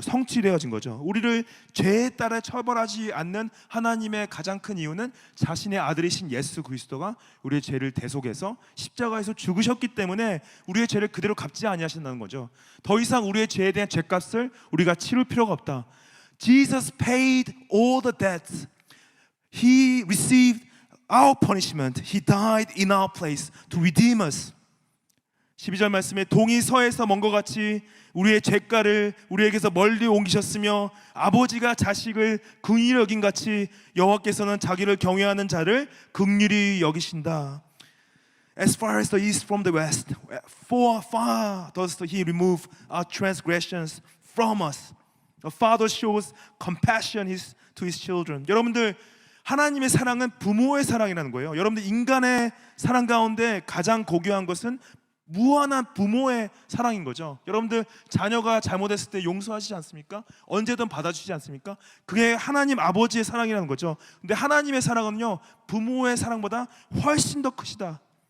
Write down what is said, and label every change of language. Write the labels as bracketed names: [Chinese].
[Korean] 성취되어진 거죠. 우리를 죄에 따라 처벌하지 않는 하나님의 가장 큰 이유는 자신의 아들이신 예수 그리스도가 우리의 죄를 대속해서 십자가에서 죽으셨기 때문에 우리의 죄를 그대로 갚지 아니하신다는 거죠. 더 이상 우리의 죄에 대한 죄값을 우리가 치를 필요가 없다. [English] Jesus paid all the debts. He received our punishment. He died in our place to redeem us. [Korean] 12절 말씀에 동이 서에서 먼 것 같이 우리의 죄가를 우리에게서 멀리 옮기셨으며 아버지가 자식을 긍휼히 여긴 같이 여호와께서는 자기를 경외하는 자를 긍휼히 여기신다. [English] As far as the east from the west, far does He remove our transgressions from us. A father shows compassion to his children. [Korean] 여러분들, 하나님의 사랑은 부모의 사랑이라는 거예요. 여러분들, 인간의 사랑 가운데 가장 고귀한 것은 무한한 부모의 사랑인 거죠. 여러분들, 자녀가 잘못했을 때 용서하시지 않습니까? 언제든 받아주시지 않습니까? 그게 하나님 아버지의 사랑이라는 거죠. 근데 하나님의 사랑은요, 부모의 사랑보다 훨씬 더 크시다.